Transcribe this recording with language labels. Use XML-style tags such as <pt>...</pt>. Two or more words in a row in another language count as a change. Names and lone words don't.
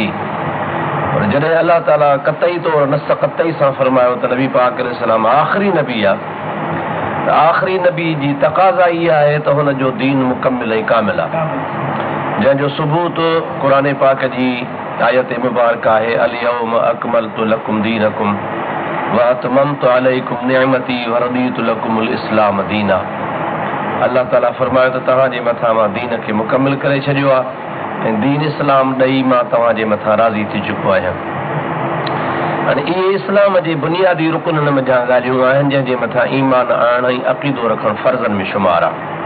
<sd>पर जॾहिं अल्लाह ताला क़तई तौरु नस क़तई सां फरमायो त नबी पाक अलैहिस्सलाम आख़िरी नबी आहे, त आख़िरी नबी जी तक़ाज़ा इहा आहे त हुन जो दीन मुकमिल ऐं कामिल आहे, जंहिंजो सबूत क़ुरान पाक जी आयत मुबारक आहे,</sd> <ar>اليوم أكملت لكم دينكم وأتممت عليكم نعمتي ورضيت لكم الإسلام دينا.</ar> <sd>अल्लाह ताला फरमायो त तव्हांजे मथां मां दीन खे मुकमिल करे छॾियो आहे ऐं दीन इस्लाम ॾेई मां तव्हांजे मथां राज़ी थी चुको आहियां। हाणे इहे इस्लाम जे बुनियादी रुकननि में जा ॻाल्हियूं आहिनि जंहिंजे मथां ईमान आणण ऐं अक़ीदो रखणु फ़र्ज़नि में शुमार आहे।</sd>